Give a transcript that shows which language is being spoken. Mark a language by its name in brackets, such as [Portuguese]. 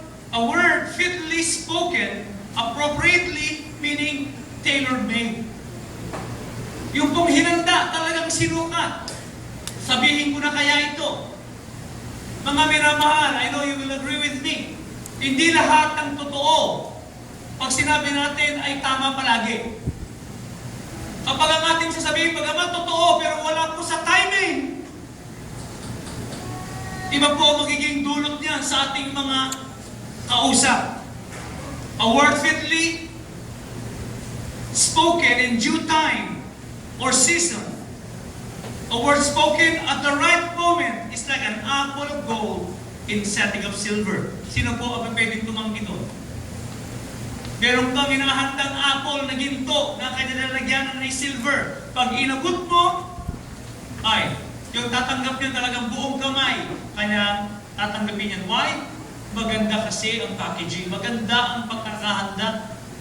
[English] A word fitly spoken, appropriately, meaning tailor-made. [Filipino] Yung pong hinanda, talagang sinukat. Sabihin ko na kaya ito. Mga minamahal, [English] I know you will agree with me. [Filipino] Hindi lahat ng totoo, pag sinabi natin ay tama palagi. Kapag ang ating sasabihin, pagkaman totoo, pero wala po sa timing, iba po ang magiging dulot niyan sa ating mga kausap. [English] A word fitly spoken in due time or season. A word spoken at the right moment is like an apple of gold in setting of silver. [Filipino] Sino po ang pwedeng tumanggi doon? Meron kang hinahandang apple na ginto na kanya lalagyan ng silver. Pag inabot mo, ay, yung tatanggap niya talagang buong kamay, kanya tatanggapin yan. Why? Maganda kasi ang packaging. Maganda ang pagkakahanda.